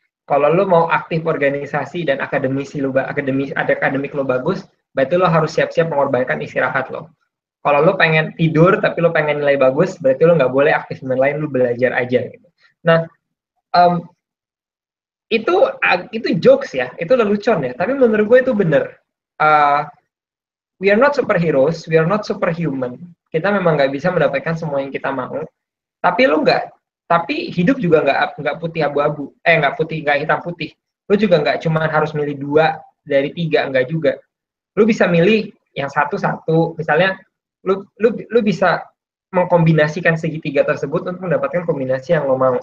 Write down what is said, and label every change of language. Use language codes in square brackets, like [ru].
[id] Kalau lo mau aktif organisasi dan akademik lo bagus, berarti lo harus siap-siap mengorbankan istirahat lo. Kalau lo pengen tidur tapi lo pengen nilai bagus, berarti lo nggak boleh aktif main lain, lo belajar aja. Gitu. Nah, itu jokes ya, itu lelucon ya. Tapi menurut gue itu bener. [en] We are not superheroes, we are not superhuman. [id] Kita memang nggak bisa mendapatkan semua yang kita mau. Tapi hidup juga nggak putih abu-abu, nggak hitam putih. Lo juga nggak cuma harus milih 2 dari 3, nggak juga. Lo bisa milih yang satu, misalnya lu bisa mengkombinasikan segitiga tersebut untuk mendapatkan kombinasi yang lo mau.